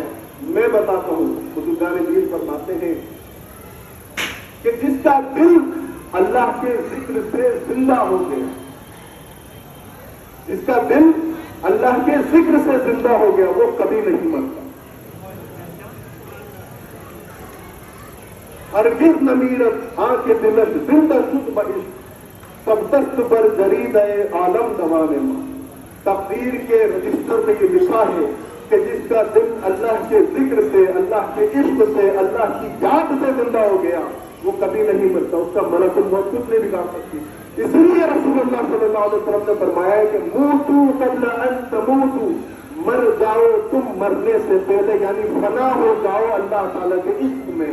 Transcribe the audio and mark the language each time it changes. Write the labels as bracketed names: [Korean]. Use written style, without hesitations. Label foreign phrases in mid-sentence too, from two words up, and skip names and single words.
[Urdu] میں بتاتا ہوں، بزرگان دین فرماتے ہیں کہ جس کا دل اللہ کے ذکر سے زندہ ہو گیا، جس کا دل اللہ کے ذکر سے زندہ ہو گیا، وہ کبھی نہیں مرتا۔ [Persian] ہرگز نمیرت آنکھ دلت زندہ شد بعشق، سب دست بر جرید عالم دوان ماں۔ [Urdu] تقدیر کے رجسٹر میں یہ لکھا ہے کہ جس کا دل اللہ کے ذکر سے، اللہ کے عشق سے، اللہ کی یاد سے زندہ ہو گیا، وہ کبھی نہیں مرتا، اس کا ملک الموت کچھ نہیں بگاڑ سکتی۔ اس لیے رسول اللہ [Arabic] صلی اللہ علیہ وسلم [Urdu] نے فرمایا ہے کہ [Arabic] موتو قبل ان تموتو، [Urdu] مر جاؤ تم مرنے سے پہلے، یعنی فنا ہو جاؤ اللہ تعالیٰ کے عشق میں۔